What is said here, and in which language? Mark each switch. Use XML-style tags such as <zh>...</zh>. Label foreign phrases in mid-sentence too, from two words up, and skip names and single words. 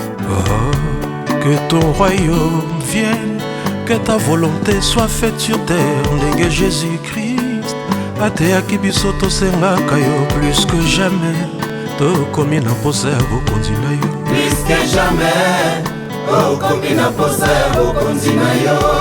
<fr>Oh, que ton royaume vienne, que ta volonté soit faite sur terre,</fr> <ln>ndenge Jésus-Christ ateyaki biso, tosengaka yo</ln> <fr>plus que jamais.</fr> <ln>Tokomi na posa ya bokonzi na yo.</ln> <fr>Plus que jamais,</fr> <ln>okomi na posa ya bokonzi na yo.</ln>